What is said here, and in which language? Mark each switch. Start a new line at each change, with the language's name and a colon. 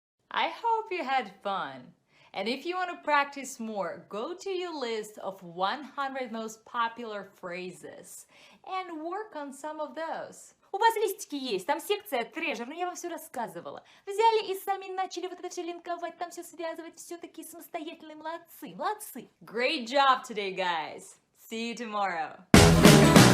English: I hope you had fun. And if you want to practice more, go to your list of 100 most popular phrases and work on some of those.
Russian: У вас листики есть, там секция трежер, но я вам все рассказывала. Взяли и сами начали вот это все линковать, там все связывать, все такие самостоятельные, молодцы, молодцы.
English: Great job today, guys. See you tomorrow.